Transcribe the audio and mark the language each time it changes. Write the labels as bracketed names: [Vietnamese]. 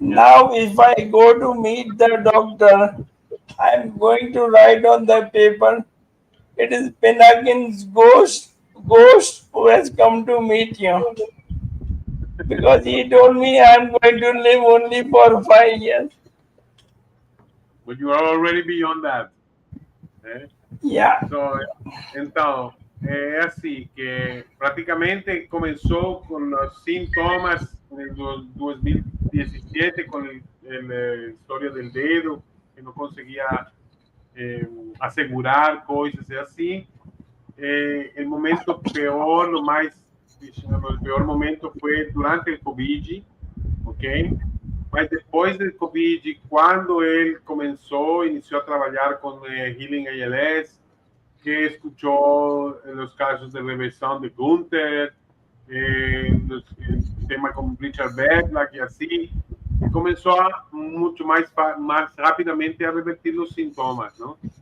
[English] Now, if I go to meet the doctor, I'm going to write on the paper, it is Pinakin's ghost who has come to meet you. Because he told me I'm going to live only for 5 years. But you are already beyond that. Eh? Yeah. [Portuguese] So, então, é assim que praticamente começou com os sintomas em 2017 com a história del dedo, que não conseguia asegurar coisas e assim. O momento pior, o mais, digamos, o pior momento foi durante o Covid, ok? Mas depois do Covid, quando ele iniciou a trabalhar com Healing ALS, que [Spanish] escuchó los casos de reversão de Gunther, el tema con Richard Bednack y así, y comenzó a mucho más rápidamente a revertir los síntomas, ¿no?